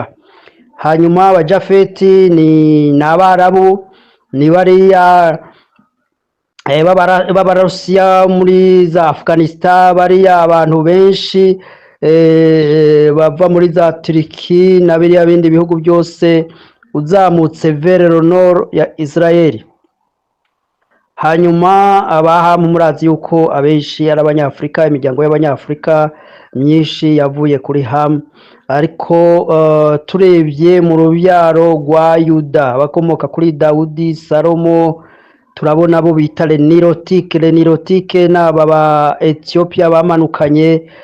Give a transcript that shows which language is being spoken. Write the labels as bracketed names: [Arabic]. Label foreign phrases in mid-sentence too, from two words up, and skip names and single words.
[Kinyarwanda] Hanyuma abajafeti ni n'Abarabu, ni bariya b'Abarusiya muri za Afghanistan, bariya abantu benshi bava muri za Turiki na biriya bindi bihugu byose uzamutse [French] vers le nord [Kinyarwanda] ya Israel. Hanyuma abaha murazi yuko abenshi ari abanyafrika, imiryango y'abanyafrika myinshi yavuye kuri Ham, ariko turebye mu rubyaro rwa Yuda bakomoka kuri Dawudi, Salomo, turabona abo bita Lenirotike n'aba ba Ethiopia bamanukanye